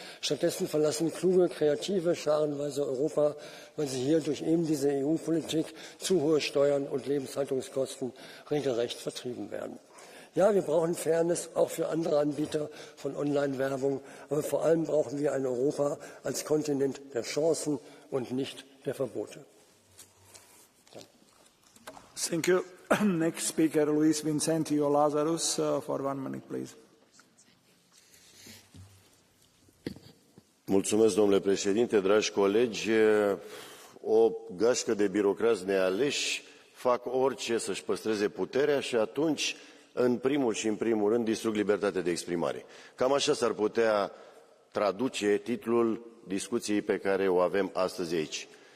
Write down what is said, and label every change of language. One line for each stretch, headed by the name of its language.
German: Stattdessen verlassen kluge, kreative scharenweise Europa, weil sie hier durch eben diese EU-Politik zu hohe Steuern und Lebenshaltungskosten regelrecht vertrieben werden. Ja, wir brauchen Fairness auch für andere Anbieter von Online-Werbung, aber vor allem brauchen wir ein Europa als Kontinent der Chancen und nicht der Verbote.
English: Thank you. Next speaker, Luis Vincentio Lazarus, for 1 minute, please.
Romanian: Mulțumesc, domnule președinte, dragi colegi. O gașcă de birocrați nealeși fac orice să-și păstreze puterea și atunci, în primul rând, distrug libertatea de exprimare. Cam așa s-ar putea traduce titlul discuției pe care o avem astăzi aici.